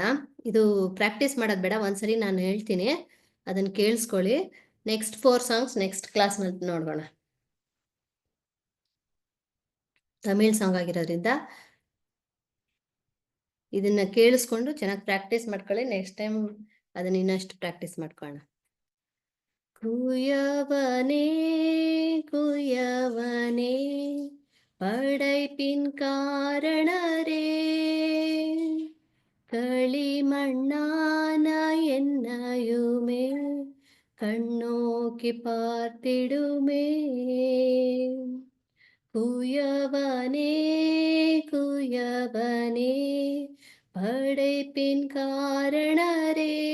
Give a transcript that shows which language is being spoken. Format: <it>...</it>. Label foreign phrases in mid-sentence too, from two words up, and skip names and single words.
<kn>ಇದು ಪ್ರಾಕ್ಟೀಸ್ ಮಾಡೋದು ಬೇಡ, ಒಂದ್ಸರಿ ನಾನು ಹೇಳ್ತೀನಿ ಅದನ್ನ ಕೇಳಿಸ್ಕೊಳ್ಳಿ.</kn> <en>next 4 songs next class ನೋಡೋಣ. Tamil song</en> <kn>ಆಗಿರೋದ್ರಿಂದ ಇದನ್ನ ಕೇಳಿಸ್ಕೊಂಡು ಚೆನ್ನಾಗಿ ಪ್ರಾಕ್ಟೀಸ್ ಮಾಡ್ಕೊಳ್ಳಿ.</kn> <en>next time</en> <kn>ಅದನ್ನ ಇನ್ನಷ್ಟು ಪ್ರಾಕ್ಟೀಸ್ ಮಾಡ್ಕೊಳ್ಳೋಣ.</kn> <ta>குயவனே குயவனே படைப்பின் காரணரே களிமண்ணான என்னையுமே கண்ணோக்கி பார்த்திடுமே குயவனே குயவனே படைப்பின் காரணரே</ta>